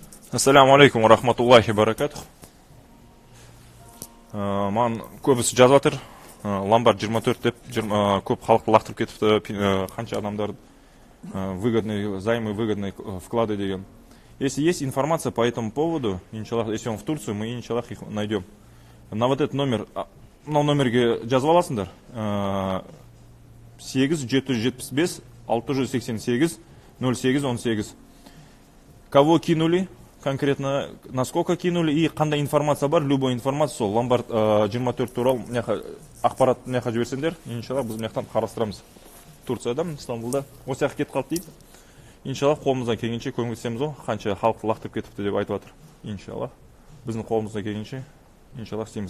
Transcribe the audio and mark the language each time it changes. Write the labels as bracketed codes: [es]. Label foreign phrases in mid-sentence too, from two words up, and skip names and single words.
[ar] السلام عليكم ورحمة الله وبركاته. [kk] Маған көбісі жазып жатыр. Ломбард 24 деп көп халықты лақтырып кетіпті, қанша адамдар [ru] выгодные займы, выгодные вклады [kk] деген. [ru] Если есть информация по этому поводу, иншаллах, если он в Турцию, мы иншаллах их найдем. На вот этот номер, [kk] мынау номерге жазып аласыңдар. 8775 688 0818. [ru] Кого кинули? Конкретно насколько кинули и [kk] қандай информация бар, любой информация сол ломбард 24 туралы ақпарат жіберсеңдер, иншаллах біз мынаяқтан қарастырамыз. Турцияда, Стамбулда осы жаққа кетіп қалды дейді. Иншаллах қолымыздан келгенше көмектесеміз ғой, қанша халықты лақтырып кетіпті деп айтып жатыр. Иншаллах біздің қолымыздан келгенше иншаллах істейміз.